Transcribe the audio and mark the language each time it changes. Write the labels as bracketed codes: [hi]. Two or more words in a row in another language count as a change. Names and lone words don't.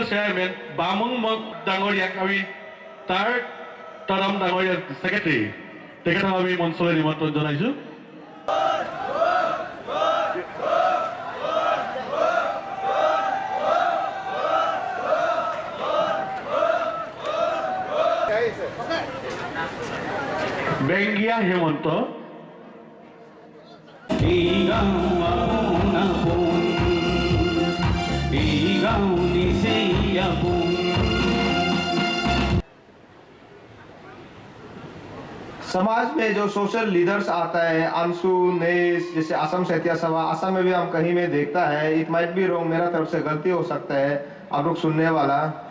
[as] চেয়াৰমেন বামুং ডাঙৰীয়াক আমি তাৰ তৰম ডাঙৰীয়া ছেক্ৰেটাৰী তেখেতক আমি মঞ্চলৈ নিমন্ত্ৰণ জনাইছো বেংগিয়া হেমন্ত [hi] समाज में जो [en] social leaders [hi] आता है अंशु नेस जैसे असम साहित्य सभा असम में भी हम कहीं में देखता है [en] it might be wrong [hi] मेरा तरफ से गलती हो सकता है आप लोग सुनने वाला